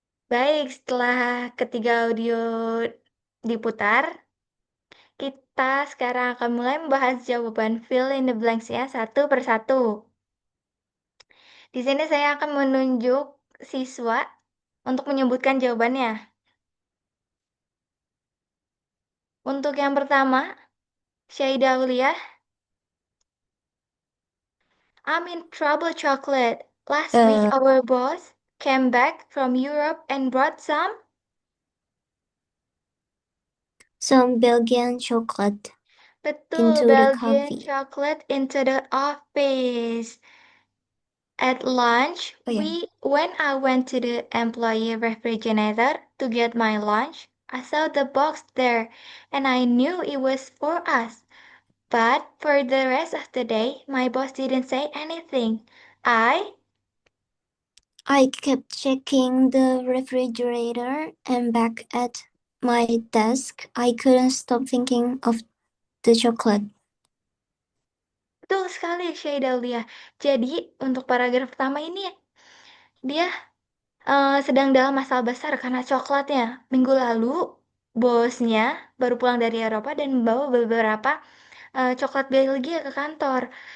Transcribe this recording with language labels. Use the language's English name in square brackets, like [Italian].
[Indonesian] Baik, setelah ketiga audio diputar, kita sekarang akan mulai membahas jawaban fill in the blanks ya, satu per satu. Di sini saya akan menunjuk siswa untuk menyebutkan jawabannya. Untuk yang pertama, Syahidah Aulia. [English] I'm in trouble, chocolate. Last week our boss came back from Europe and brought some Belgian chocolate [Indonesian] betul, [English] into the Belgian coffee. chocolate into the office. At lunch, Oh, yeah. when I went to the employee refrigerator to get my lunch, I saw the box there and I knew it was for us. But for the rest of the day, my boss didn't say anything. I kept checking the refrigerator and back at my desk. I couldn't stop thinking of the chocolate. [Indonesian] Betul sekali, Syaidalia. Jadi, untuk paragraf pertama ini, dia sedang dalam masalah besar karena coklatnya. Minggu lalu, bosnya baru pulang dari Eropa dan membawa beberapa coklat Belgia ke kantor.